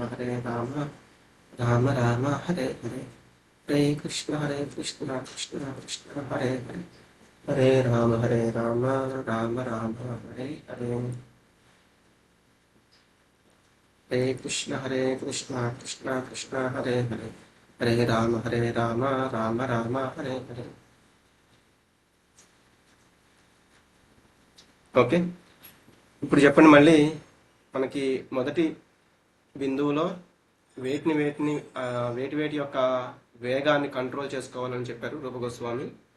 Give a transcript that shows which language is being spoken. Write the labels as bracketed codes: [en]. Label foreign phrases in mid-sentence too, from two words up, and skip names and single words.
[sa] రామ రామ హరే హరే హరే కృష్ణ కృష్ణ కృష్ణ హరే హరే హరే రామ రామ రామ హరే హరే హరే కృష్ణ కృష్ణ కృష్ణ హరే హరే హరే రామ రామ రామ హరే హరే. [te] ఓకే, ఇప్పుడు చెప్పండి మళ్ళీ మనకి మొదటి బిందువులో వేటి వేటి యొక్క వేగాన్ని కంట్రోల్ చేసుకోవాలని చెప్పారు రూపగోస్వామి.